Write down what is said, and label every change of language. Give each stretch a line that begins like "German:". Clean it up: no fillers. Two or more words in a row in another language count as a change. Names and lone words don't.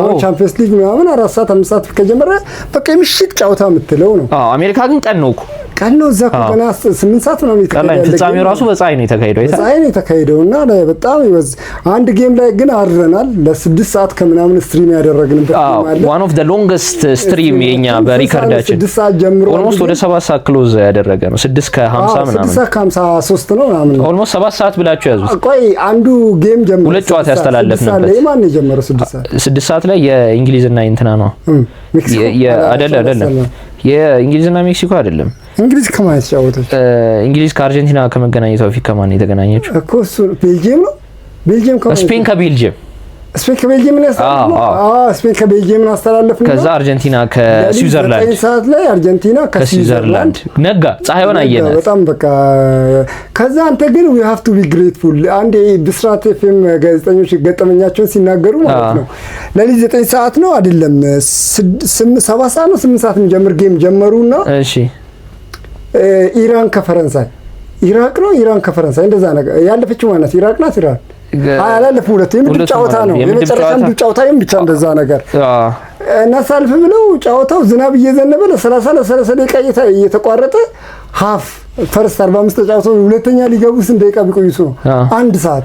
Amharic: ቻምፒየንስ ሊግ ምናምን 4 ሰዓት 5 ሰዓት ከጀመረ በቃ ምሽት ጨዋታ የምትለው ነው። አሜሪካ ግን ቀን ነው እኮ ቀን ነው እዛ ገና 8 ሰዓት ነው የተካሄደው። ፍጻሜው ራሱ በፀሐይ ነው የተካሄደው። በፀሐይ ነው የተካሄደውና በጣም ይወዝ አንድ ጌም ላይ ግን አድረናል ለ6 ሰዓት ከምናምን ስትሪም ያደረግንበት ማለት
English: one of the longest stream
Amharic: የኛ በሪከርዳችን 6 ሰዓት ጀምሮ ኦልሞስት ወደ 7 ሰዓት ክሎዝ ያደረገ ነው። 6:50 ምናምን 6:53 ነው ምናምን ኦልሞስት 7 ሰዓት ብላችሁ ያዙት። ቆይ አንዱ ጌም ጀምሮ ሁለት ጨዋታ ያስተላለፍንበት ማን ነው የጀመረው? 6 ሰዓት ላይ የእንግሊዝና እንትና ነው አይደለም የእንግሊዝና ሜክሲኮ አይደለም። እንግሊዝ ከማን ተጫወተች? እንግሊዝ ከአርጀንቲና ከመገናኘቷ በፊት ከማን የተገናኘችው? እኮ እሱ ቤልጂየም ነው። ቤልጂየም ስፔን ከቤልጂየም ስፔን ከቤልጂየም ነው ያስተላለፈው። ስፔን ከቤልጂየም ነው ያስተላለፈው። ከዛ አርጀንቲና ከስዊዘርላንድ 9 ሰዓት ላይ አርጀንቲና ከስዊዘርላንድ ነጋ ፀሐይዋን አየናት በጣም በቃ። ከዛ አንተ ግን
English: we have to be grateful
Amharic: አንዴ ብስራት ኤፍኤም ጋዜጠኞች ገጠመኛቸውን ሲናገሩ ማለት ነው ለሊት 9 ሰዓት ነው አይደለም 7 ሰዓት ነው 8 ሰዓት የሚጀምር ጌም ጀመሩና እሺ ኢራን ከፈረንሳይ ኢራቅ ነው ኢራን ከፈረንሳይ እንደዛ ነገር ያለፈችው ማለት ኢራቅ ናት ኢራን አላለፈ ሁለት የምድብ ጨዋታ ነው የመጨረሻ ምድብ ጨዋታ ብቻ እንደዛ ነገር እናሳልፍ ብለው ጨዋታው ዝናብ እየዘነበ ለ30 ደቂቃ እየተቋረጠ
English: half first
Amharic: 45 ተጫውተው ሁለተኛ ሊገቡ ስንት ደቂቃ ቢቆይሱ ነው 1 ሰዓት